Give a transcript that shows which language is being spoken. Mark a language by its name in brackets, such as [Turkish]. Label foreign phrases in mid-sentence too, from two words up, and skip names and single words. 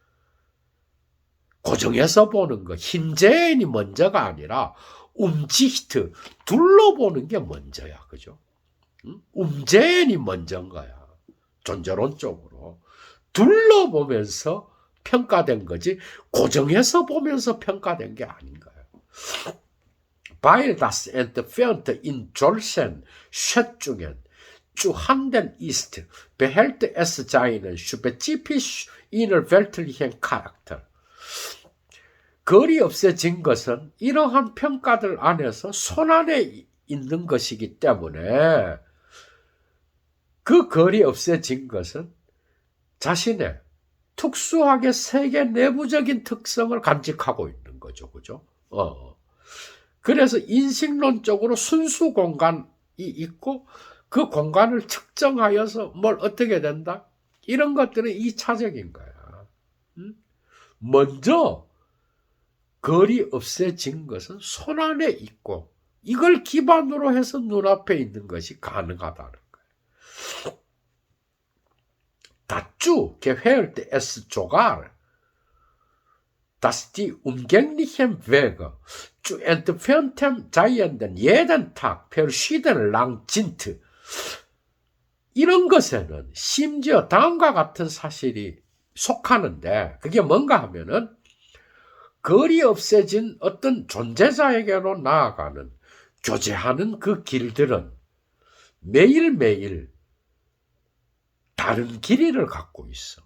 [Korean] 고정해서 보는 거, 힌제인이 먼저가 아니라 움지히트, 둘러보는 게 먼저야. 그죠? 움제인이 먼저인 거야. 존재론적으로. 둘러보면서 평가된 거지, 고정해서 보면서 평가된 게 아닌 거예요. [German] Weil das entfernte in solchen Schätzungen zu handeln ist, behält es seinen spezifisch innerweltlichen Charakter. [Korean] 거리 없애진 것은 이러한 평가들 안에서 손안에 있는 것이기 때문에 그 거리 없애진 것은 자신의 특수하게 세계 내부적인 특성을 간직하고 있는 거죠. 그죠? 그래서 인식론적으로 순수 공간이 있고 그 공간을 측정하여서 뭘 어떻게 된다? 이런 것들은 2차적인 거야. 먼저 거리 없애진 것은 손안에 있고 이걸 기반으로 해서 눈앞에 있는 것이 가능하다는 거예요. [German] Dazu gehört es sogar, dass die umgänglichen Wege zu entferntem Seienden jeden Tag verschieden lang sind. [Korean] 이런 것에는 심지어 다음과 같은 사실이 속하는데 그게 뭔가 하면은 거리 없애진 어떤 존재자에게로 나아가는 교제하는 그 길들은 매일매일 다른 길이를 갖고 있어.